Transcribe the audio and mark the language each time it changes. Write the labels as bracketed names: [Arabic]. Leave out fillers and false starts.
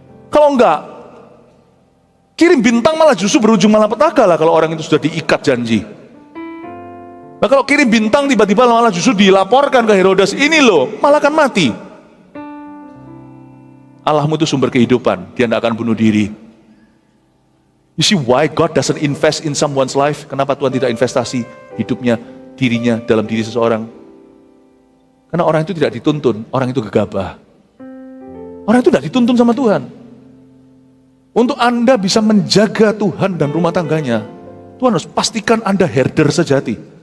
[Indonesian] Kalau enggak, kirim bintang malah justru berujung malapetaka lah kalau orang itu sudah diikat janji. Nah kalau kirim bintang tiba-tiba malah justru dilaporkan ke Herodes, ini loh, malah akan mati. Allahmu itu sumber kehidupan, dia tidak akan bunuh diri. [English] You see why God doesn't invest in someone's life? [Indonesian] Kenapa Tuhan tidak investasi hidupnya, dirinya dalam diri seseorang? Karena orang itu tidak dituntun, orang itu gegabah. Orang itu tidak dituntun sama Tuhan. Untuk Anda bisa menjaga Tuhan dan rumah tangganya, Tuhan harus pastikan Anda herder sejati.